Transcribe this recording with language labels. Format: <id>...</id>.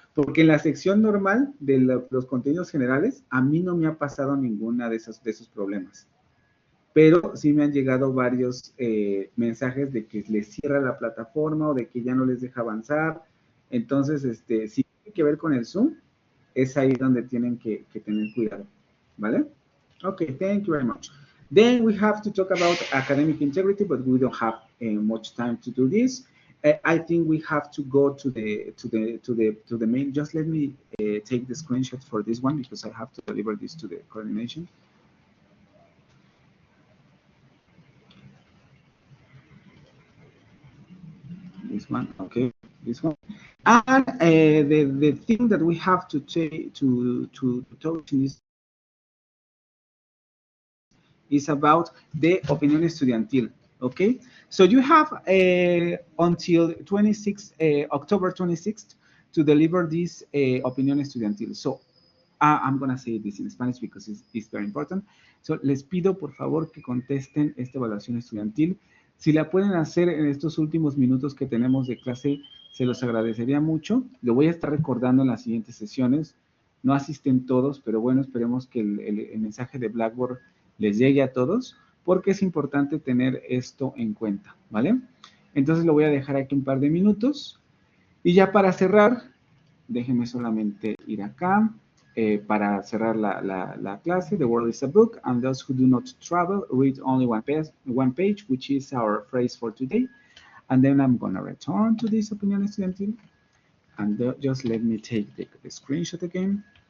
<es>Porque en la sección normal de los contenidos generales, a mí no me ha pasado ninguna de esos problemas. Pero sí me han llegado varios mensajes de que les cierra la plataforma o de que ya no les deja avanzar. Entonces, si tiene que ver con el Zoom, es ahí donde tienen que tener cuidado. ¿Vale?</es> <en>Okay, thank you very much. Then we have to talk about academic integrity, but we don't have much time to do this. I think we have to go to the main. Just let me take the screenshot for this one because I have to deliver this to the coordination. This one, okay, this one. And the thing that we have to take to talk in this is about the opinion estudiantil. Okay, so you have until 26 October 26th to deliver this opinion estudiantil. So I'm gonna say this in Spanish because it's very important.</en> <es>So les pido por favor que contesten esta evaluación estudiantil. Si la pueden hacer en estos últimos minutos que tenemos de clase, se los agradecería mucho. Lo voy a estar recordando en las siguientes sesiones. No asisten todos, pero bueno, esperemos que el mensaje de Blackboard les llegue a todos, porque es importante tener esto en cuenta, ¿vale? Entonces lo voy a dejar aquí un par de minutos. Y ya para cerrar, déjenme solamente ir acá para cerrar la clase.</es> <en>The world is a book, and those who do not travel read only one page, which is our phrase for today. And then I'm going to return to this opinion estudiantil. And just let me take the screenshot again.</en>